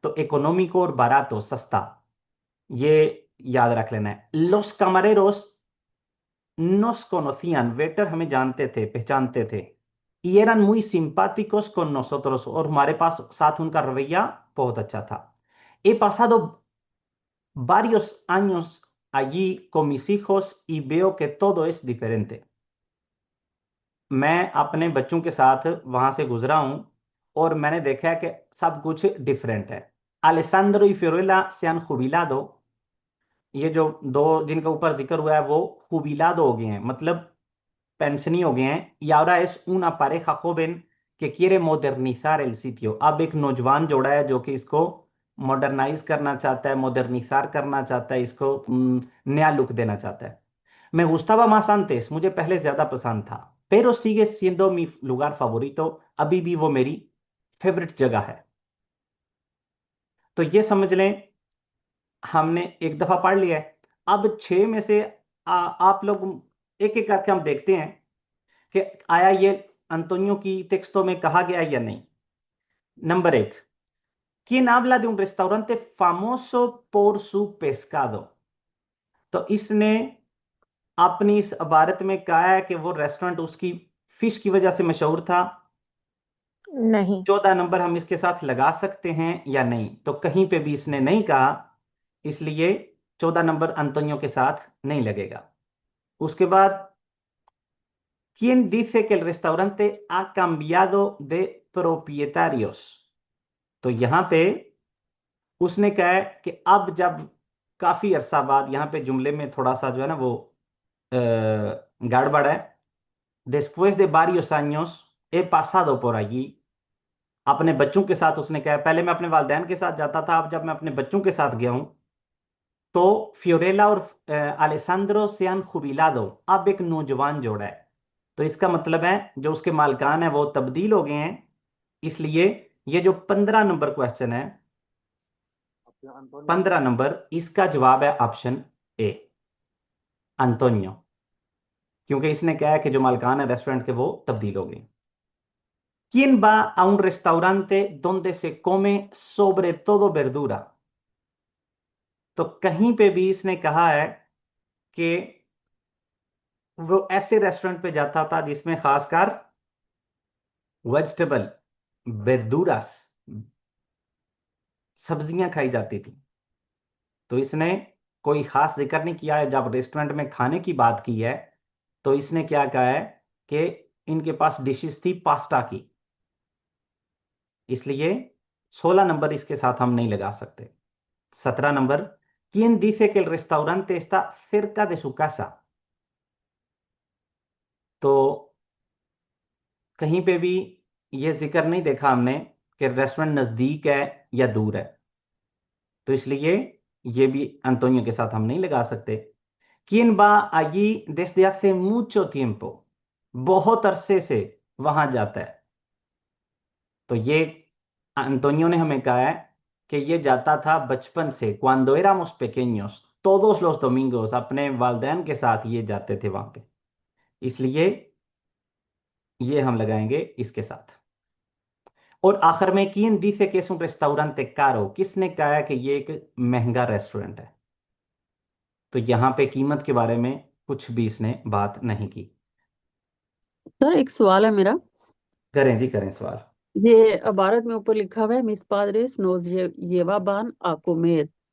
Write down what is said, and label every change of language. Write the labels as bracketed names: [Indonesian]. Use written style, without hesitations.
[Hindi] तो इकोनॉमिको और बारातो, सस्ता, ये याद रख लेना है। [Spanish] los camareros nos conocían, [Hindi] waiter हमें जानते थे, पहचानते थे। [Spanish] y eran muy simpáticos con nosotros, [Hindi] और हमारे पास साथ उनका रवैया बहुत अच्छा था। [Spanish] He pasado varios años allí con mis hijos y veo que todo es diferente. [Hindi] मैं अपने बच्चों के साथ वहां से गुजरा हूं और मैंने देखा है कि सब कुछ डिफरेंट है। [Spanish] Alessandro y Fiorella se han jubilado, [Hindi] ये जो दो जिनके ऊपर जिक्र हुआ है वो jubilado हो गए हैं, मतलब पेंशनी हो गए हैं। [Spanish] Y ahora es una pareja joven que quiere modernizar el sitio, [Hindi] अब एक नौजवान जोड़ा है जो कि इसको मॉडर्नाइज करना चाहता है, मॉडर्निजार करना चाहता है, इसको नया लुक देना चाहता है। [Spanish] Me gustaba más antes, [Hindi] मुझे पहले ज्यादा पसंद था, [Spanish] pero sigue siendo mi lugar favorito, [Hindi] अभी भी वो मेरी फेवरेट जगह है। तो ये समझ लें, हमने एक दफा पढ़ लिया है। अब 6 में से आप लोग एक एक करके हम देखते हैं कि आया ये अंतोनियो की टेक्स्टों में कहा गया या नहीं। Number 1, [Spanish] ¿quién habla de un restaurante famoso por su pescado? [Hindi] तो इसने आपने इस इबारत में कहा है कि वो रेस्टोरेंट उसकी फिश की वजह से मशहूर था। नहीं। 14 नंबर हम इसके साथ लगा सकते हैं या नहीं? तो कहीं पे भी इसने नहीं कहा, इसलिए 14 नंबर अंतोनियो के साथ नहीं लगेगा। [Spanish] उसके बाद, ¿Quién dice que el restaurante ha cambiado de propietarios? [Hindi] तो यहां पे उसने कहा है कि अब जब काफी अरसा बाद, यहां पे जुमले में थोड़ा सा जो है ना वो गड़बड़ है। [Spanish] Después de varios años he pasado por allí। [Hindi] अपने बच्चों के साथ उसने कहा, पहले मैं अपने वालिदैन के साथ जाता था, अब जब मैं अपने बच्चों के साथ गया हूं तो फियोरेला और अलेसांद्रो से [Spanish] han jubilado। [Hindi] अब एक नौजवान जोड़ा है। तो इसका मतलब है जो उसके मालिकान है वो तब्दील हो गए हैं। इसलिए ये जो 15 नंबर क्वेश्चन है, 15 नंबर, इसका जवाब है ऑप्शन ए, अंतोनियो। क्योंकि इसने कहा है कि जो मालिकान है रेस्टोरेंट के वो तब्दील हो गए। [Spanish] ¿Quién va a un restaurante donde se come sobre todo verdura? [Hindi] तो कहीं पे भी इसने कहा है कि वो ऐसे रेस्टोरेंट पे जाता था जिसमें खासकर वेजिटेबल, verduras, सब्जियां खाई जाती थी। तो इसने कोई खास जिक्र नहीं किया है। जब रेस्टोरेंट में खाने की बात की है तो इसने क्या कहा है कि इनके पास डिशेस थी पास्ता की। इसलिए 16 नंबर इसके साथ हम नहीं लगा सकते। 17 number, [Spanish] ¿Quién dice que el restaurante está cerca de su casa? [Hindi] तो कहीं पे भी ये जिक्र नहीं देखा हमने कि रेस्टोरेंट नजदीक है या दूर है। तो इसलिए ये भी अंतोनियो के साथ हम नहीं लगा सकते। [Spanish] ¿Quién va allí desde hace mucho tiempo? [Hindi] बहुत अरसे से वहां जाता है। तो ये अंतोनियो ने हमें कहा है कि ये जाता था बचपन से, [Spanish] cuando éramos pequeños, todos los domingos, [Hindi] अपने वालिदैन के साथ ये जाते थे वहां पे। इसलिए ये हम लगाएंगे इसके साथ। और आखिर में, [Spanish] quién dice que es un restaurante caro? [Hindi] किसने कहा है कि ये एक महंगा रेस्टोरेंट है? तो यहाँ पे कीमत के बारे में कुछ भी इसने बात नहीं की। सर एक सवाल है मेरा। करें जी, करें सवाल। ये इबारत में ऊपर लिखा हुआ है मिस पाद्रेस नोज येवा बान आपको मेर।